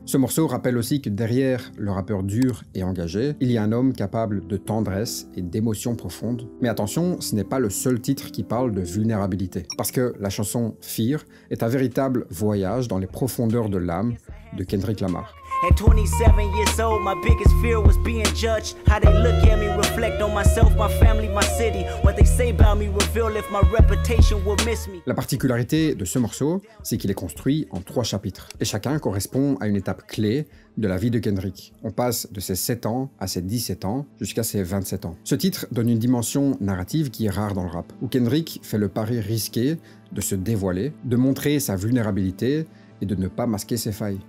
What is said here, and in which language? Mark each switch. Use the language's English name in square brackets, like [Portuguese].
[French] Ce morceau rappelle aussi que derrière le rappeur dur et engagé, il y a un homme capable de tendresse et d'émotions profondes. Mais attention, ce n'est pas le seul titre qui parle de vulnérabilité. Parce que la chanson Fear est un véritable voyage dans les profondeurs de l'âme de Kendrick Lamar. [English] At 27 years old, my biggest fear was being judged. How they look at me, reflect on myself, my family, my city. What they say about me reveal if my reputation will miss me. [French] La particularité de ce morceau, c'est qu'il est construit en 3 chapitres. Et chacun correspond à une étape clé de la vie de Kendrick. On passe de ses 7 ans à ses 17 ans jusqu'à ses 27 ans. Ce titre donne une dimension narrative qui est rare dans le rap, où Kendrick fait le pari risqué de se dévoiler, de montrer sa vulnérabilité et de ne pas masquer ses failles.